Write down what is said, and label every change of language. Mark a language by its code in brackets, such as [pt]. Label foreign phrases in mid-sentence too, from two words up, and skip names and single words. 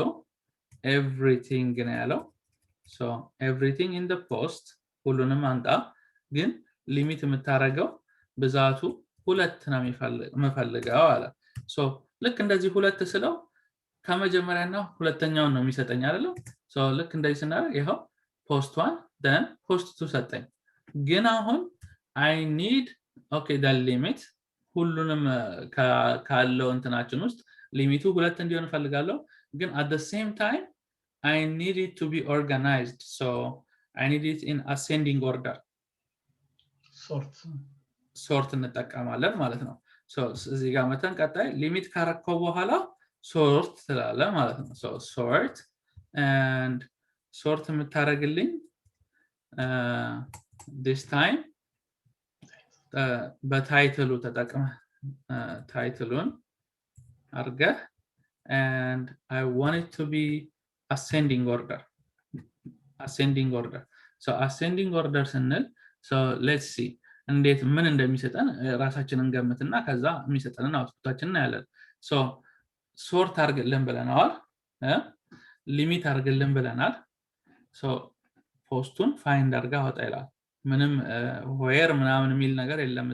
[am] everything ነው ያለው [en] so everything in the post [am] ሁሉንም አንጣ ግን ሊሚት የምታረገው ብዛቱ ሁለት ነው የሚፈልገው አለ so ልክ እንደዚህ ሁለት ስለው ከመጀመሪያና ሁለተኛውን ነው የሚሰጠኝ አይደል so ልክ እንደዚህ ስናደርግ ይሄው [en] post 1 then post 2 [am] ሰጠኝ ግን አሁን [en] I need okay the limit [am] ሁሉንም ካለው እንትናችን ውስጥ ሊሚቱ ሁለት እንዲሆን ፈልጋለሁ ግን [en] at the same time I need it to be organized so I need it in ascending order [am] sort እንጠቀማለን ማለት ነው so እዚህ ጋር መተን ቀጣይ ሊሚት ካረከው በኋላ sort ስላለ ማለት ነው [en] so sort and sort [am] የምታረግልኝ [en] this time [am] በታይትሉ ተጠቅመ ታይትሉን አርገህ [en] and I want it to be ascending order so ascending order [am] ስንል [en] so let's see [am] እንዴት ምን እንደሚሰጠን ራሳችንን ገምትና ከዛ የሚሰጠንን አውትፑታችንን እናያለን so sort አርግልን ብለናል ሊሚት አርግልን ብለናል so ፖስቱን ፋይንድ አርጋ አወጣ ይላል ምንም where ምናምን የሚል ነገር የለም